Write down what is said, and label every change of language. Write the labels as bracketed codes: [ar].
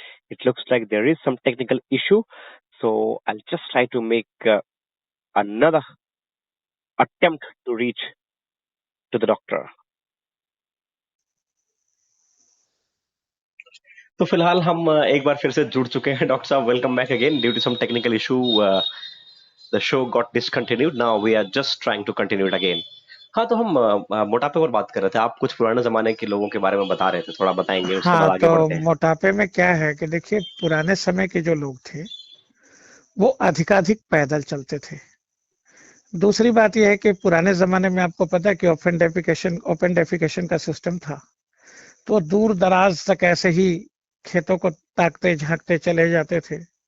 [en] It looks like there is some technical issue, so I'll just try to make another attempt to reach to the doctor. [hi] तो फिलहाल हम एक बार फिर से जुड़ चुके हैं। डॉक्टर साहब, [en] Welcome back again. Due to some technical issue the show got discontinued. Now we are just trying to continue it again. [hi] हाँ, तो हम मोटापे पर बात कर रहे थे। आप कुछ पुराने जमाने के लोगों के बारे में बता रहे थे, थोड़ा बताएंगे, उसके बाद आगे बढ़ते हैं। मोटापे में क्या है कि देखिए, पुराने समय के जो लोग थे वो अधिकाधिक पैदल चलते थे। दूसरी बात यह है कि पुराने जमाने में आपको पता है कि ओपन डेफिकेशन का सिस्टम था, तो दूर दराज तक ऐसे ही खेतों को ताकते झांकते चले जाते थे।